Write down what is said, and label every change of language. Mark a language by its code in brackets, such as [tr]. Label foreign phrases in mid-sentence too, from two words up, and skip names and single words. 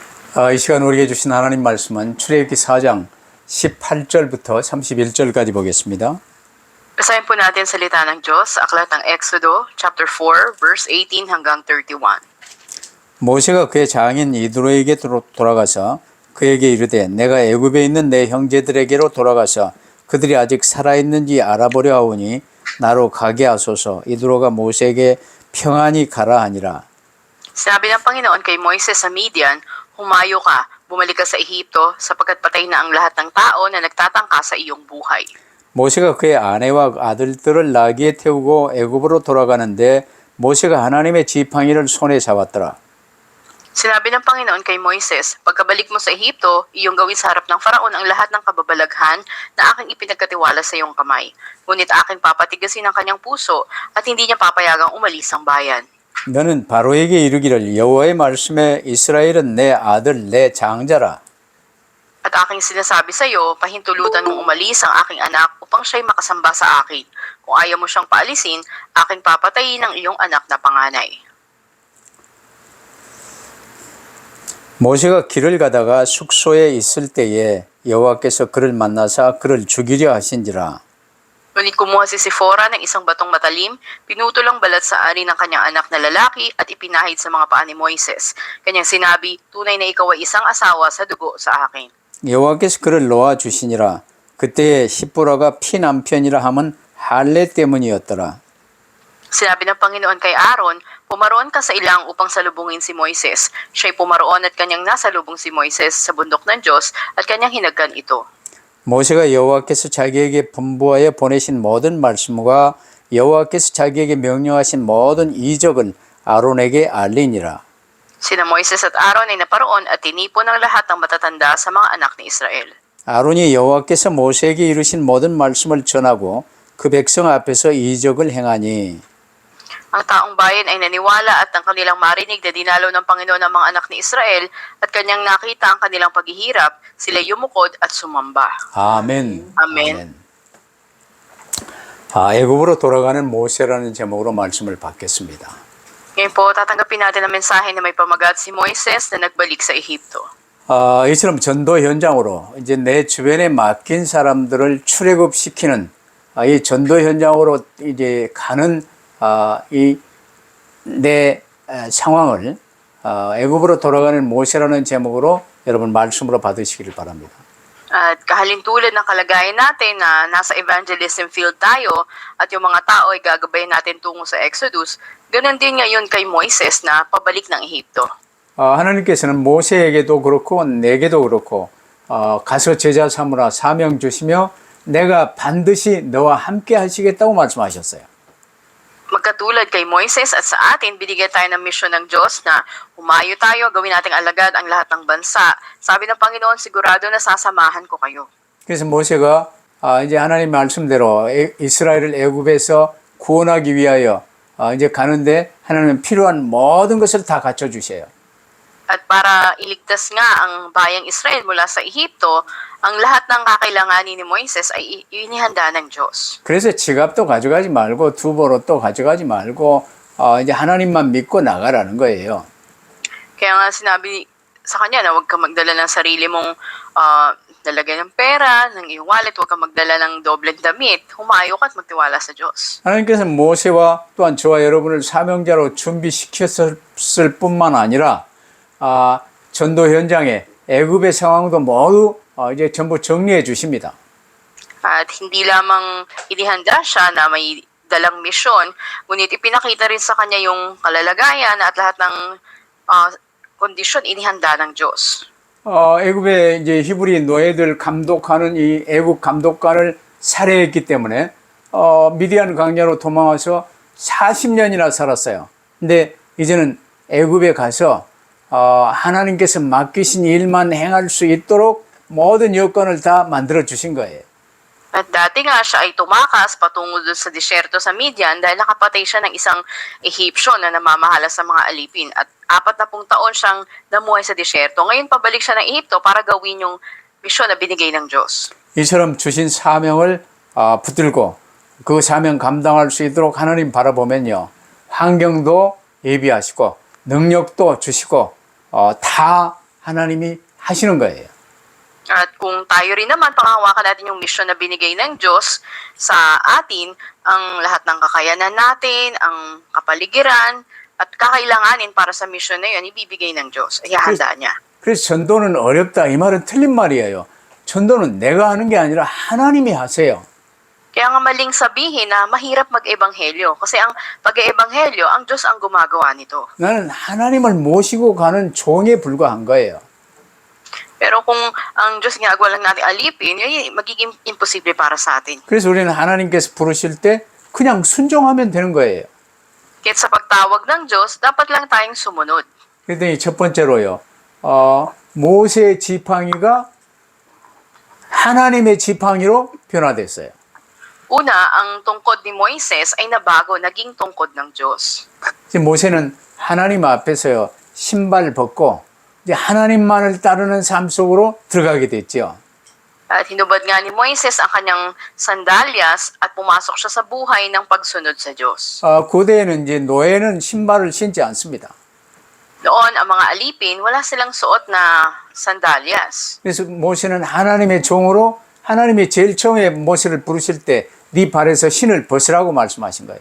[ko] 이 시간 우리에게 주신 하나님 말씀은 출애굽기 4장 18절부터 31절까지 보겠습니다. [tl] Basahin po natin salita ng Diyos sa aklat ng Exodo, [en] chapter 4, verse 18 [tl] hanggang 31. [ko] 모세가 그의 장인 이드로에게 돌아가서 그에게 이르되 내가 애굽에 있는 내 형제들에게로 돌아가서 그들이 아직 살아있는지 알아보려 하오니 나로 가게 하소서. 이드로가 모세에게 평안히 가라 하니라. [tl] Sinabi ng Panginoon kay Moises sa Midian, humayo ka, bumalik ka sa Ehipto sapagkat patay na ang lahat ng tao na nagtatangka sa iyong buhay. [ko] 모세가 그의 아내와 아들들을 나귀에 태우고 애굽으로 돌아가는데 모세가 하나님의 지팡이를 손에 잡았더라. [tl] Sinabi ng Panginoon kay Moises, pagkabalik mo sa Ehipto, iyong gawin sa harap ng Faraon ang lahat ng kababalaghan na aking ipinagkatiwala sa iyong kamay. Ngunit aking papatigasin ang kanyang puso at hindi niya papayagang umalis ang bayan. [ko] 너는 바로에게 이르기를 여호와의 말씀에 이스라엘은 내 아들 내 장자라. [tl] At aking sinasabi sa iyo, pahintulutan mong umalis ang aking anak upang siya'y makasamba sa akin. Kung ayaw mo siyang paalisin, aking papatayin ang iyong anak na panganay. [ko] 모세가 길을 가다가 숙소에 있을 때에 여호와께서 그를 만나사 그를 죽이려 하신지라. [tl] Ngunit kumuha si Sifora ng isang batong matalim, pinutol ang balat sa ari ng kanyang anak na lalaki at ipinahid sa mga paa ni Moises. Kanyang sinabi, tunay na ikaw ay isang asawa sa dugo sa akin. [ko] 여호와께서 그를 놓아 주시니라. 그때에 시보라가 피 남편이라 함은 할례 때문이었더라. [tl] Sinabi ng Panginoon kay Aaron, pumaroon ka sa ilang upang salubungin si Moises. Siya'y pumaroon at kanyang nasalubong si Moises sa bundok ng Diyos at kanyang hinagkan ito. [ko] 모세가 여호와께서 자기에게 분부하여 보내신 모든 말씀과 여호와께서 자기에게 명령하신 모든 이적을 아론에게 알리니라. [tl] Sina Moises at Aaron ay naparoon at tinipon ang lahat ng matatanda sa mga anak ni Israel. [ko] 아론이 여호와께서 모세에게 이루신 모든 말씀을 전하고 그 백성 앞에서 이적을 행하니 [tl] Ang taong bayan ay naniwala at ang kanilang marinig na dinalaw ng Panginoon ang mga anak ni Israel at kanyang nakita ang kanilang paghihirap, sila yumukod at sumamba. [ko] 아멘. 아멘. 애굽으로 돌아가는 모세라는 제목으로 말씀을 받겠습니다. [tl] Ngayon po, tatanggapin natin ang mensahe na may pamagat si Moises na nagbalik sa Ehipto. [ko] 이처럼 전도 현장으로 이제 내 주변에 맡긴 사람들을 출애굽시키는 이 전도 현장으로 이제 가는 이 내 상황을 애굽으로 돌아가는 모세라는 제목으로 여러분 말씀으로 받으시기를 바랍니다. [tl] At kahalintulad ng kalagayan natin na nasa [en] evangelism field [tl] tayo at yung mga tao ay gagabayan natin tungo sa Exodus, ganun din ngayon kay Moises na pabalik ng Ehipto. [ko] 하나님께서는 모세에게도 그렇고 내게도 그렇고 가서 제자 삼으라 사명 주시며 내가 반드시 너와 함께 하시겠다고 말씀하셨어요. [tl] Magkatulad kay Moises at sa atin, binigyan tayo ng misyon ng Diyos na humayo tayo, gawin nating alagad ang lahat ng bansa. Sabi ng Panginoon, sigurado na sasamahan ko kayo. [ko] 그래서 모세가 이제 하나님 말씀대로 이스라엘을 애굽에서 구원하기 위하여 이제 가는데 하나님은 필요한 모든 것을 다 갖춰 주셔요. [tl] At para iligtas nga ang bayang Israel mula sa Ehipto, ang lahat ng kakailanganin ni Moises ay inihanda ng Diyos. [ko] 그래서 지갑도 가져가지 말고 두보로또 가져가지 말고 이제 하나님만 믿고 나가라는 거예요. [tl] Kaya nga sinabi sa kanya na huwag kang magdala ng sarili mong lalagay ng pera, ng iyong wallet, huwag kang magdala ng dobleng damit, humayo ka at magtiwala sa Diyos. [ko] 하나님께서 모세와 또한 저와 여러분을 사명자로 준비시켰을 뿐만 아니라 전도 현장에 애굽의 상황도 모두 이제 전부 정리해 주십니다. [tl] At hindi lamang inihanda siya na may dalang misyon, ngunit ipinakita rin sa kanya yung kalalagayan at lahat ng kondisyon inihanda ng Diyos. [ko] 애굽의 이제 히브리 노예들 감독하는 이 애굽 감독관을 살해했기 때문에 미디안 광야로 도망와서 40년이나 살았어요. 근데 이제는 애굽에 가서 하나님께서 맡기신 일만 행할 수 있도록 모든 여건을 다 만들어 주신 거예요. [tl] At dati nga siya ay tumakas patungo doon sa disyerto sa Midian dahil nakapatay siya ng isang Ehipsyo na namamahala sa mga alipin. At 40 taon siyang namuhay sa disyerto. Ngayon pabalik siya ng Ehipto para gawin yung misyon na binigay ng Diyos. [ko] 이처럼 주신 사명을 붙들고 그 사명 감당할 수 있도록 하나님 바라보면요. 환경도 예비하시고 능력도 주시고 다 하나님이 하시는 거예요. [tl] At kung tayo rin naman, panghawakan natin yung mission na binigay ng Diyos sa atin, ang lahat ng kakayanan natin, ang kapaligiran, at kakailanganin para sa mission na yun, ibibigay ng Diyos. Ihahanda niya. [ko] 그래서 전도는 어렵다 이 말은 틀린 말이에요. 전도는 내가 하는 게 아니라 하나님이 하세요. [tl] Kaya nga maling sabihin na mahirap mag-ebanghelyo. Kasi ang pag-ebanghelyo, ang Diyos ang gumagawa nito. [ko] 나는 하나님을 모시고 가는 종에 불과한 거예요. [tl] Pero kung ang Diyos ginagawa lang natin alipin, yun magiging imposible para sa atin. [ko] 그래서 우리는 하나님께서 부르실 때 그냥 순종하면 되는 거예요. [tl] Kaya sa pagtawag ng Diyos, dapat lang tayong sumunod. [ko] 그랬더니 첫 번째로요. 모세 지팡이가 하나님의 지팡이로 변화됐어요. [tl] Una, ang tungkod ni Moises ay nabago, naging tungkod ng Diyos. [ko] 이제 모세는 하나님 앞에서요. 신발 벗고 이제 하나님만을 따르는 삶 속으로 들어가게 됐죠. [tl] At hinubad nga ni Moises ang kanyang sandalyas at pumasok siya sa buhay ng pagsunod sa Diyos. [ko] 고대에는 이제 노예는 신발을 신지 않습니다. [tl] Noon, ang mga alipin, wala silang suot na sandalyas. [ko] 그래서 모세는 하나님의 종으로 하나님이 제일 처음에 모세를 부르실 때 네 발에서 신을 벗으라고 말씀하신 거예요.